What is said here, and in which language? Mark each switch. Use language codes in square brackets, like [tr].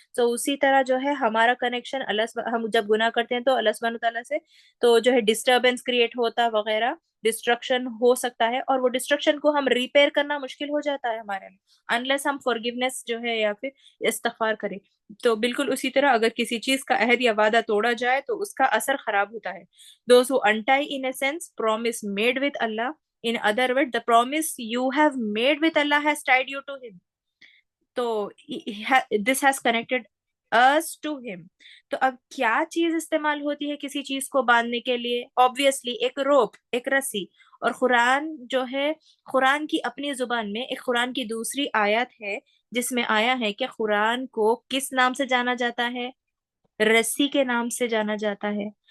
[ur] تو اسی طرح جو ہے ہمارا کنیکشن ہم جب گناہ کرتے ہیں تو اللہ سبحانہ تعالیٰ سے تو جو ہے ڈسٹربنس کریٹ ہوتا وغیرہ، ڈسٹرکشن ہو سکتا ہے. اور وہ ڈسٹرکشن کو ہم ریپیئر کرنا مشکل ہو جاتا ہے ہمارے لیے، انلیس ہم فورگیونیس جو ہے یا پھر استغفار کریں. تو بالکل اسی طرح اگر کسی چیز کا عہد یا وعدہ توڑا جائے تو اس کا اثر خراب ہوتا ہے. [en] Those who untie in a sense promise made with Allah. In other words, the promise you have made with Allah has tied you to him. [ur] تو [en] this has connected us to him. [ur] تو اب کیا چیز استعمال ہوتی ہے کسی چیز کو باندھنے کے لیے؟ [en] obviously [ur] ایک روپ، ایک رسی. اور قرآن جو ہے، قرآن کی اپنی زبان میں ایک قرآن کی دوسری آیت ہے جس میں آیا ہے کہ قرآن کو کس نام سے جانا جاتا ہے؟ رسی کے نام سے جانا جاتا ہے.